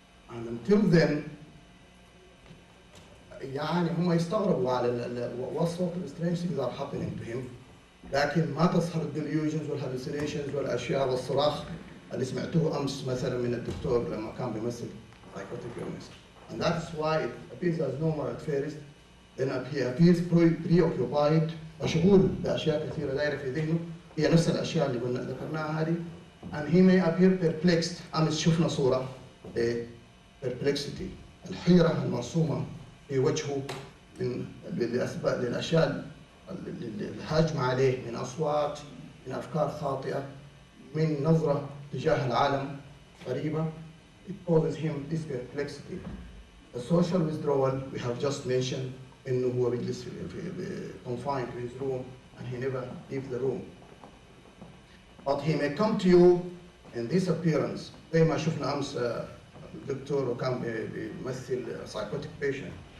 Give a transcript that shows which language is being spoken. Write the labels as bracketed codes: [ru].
[en] And until then [ar] يعني هم يستغربوا على [en] what sort of strange things are happening to him، [ar] لكن ما تظهر الديليوجنز والهالوسينيشنز والاشياء والصراخ اللي سمعتوه امس مثلا من الدكتور لما كان بيمثل psychotic illness. [en] And that's why it appears as normal at first, then he appears preoccupied، [ar] مشغول باشياء كثيره دايره في ذهنه، هي نفس الاشياء اللي قلنا ذكرناها هذه. [en] And he may appear perplexed، [ar] امس شفنا صوره perplexity، الحيره المرسومه في وجهه من للاشياء الهاجمه عليه، من اصوات، من افكار خاطئه، من نظره تجاه العالم غريبه. [en] It causes him this perplexity. The social withdrawal we have just mentioned، [ar] انه هو بيجلس في [en] confined to his room and he never leaves the room. But he may come to you in this appearance، [ar] زي ما شفنا امس الدكتور وكان بيمثل [en] psychotic patient.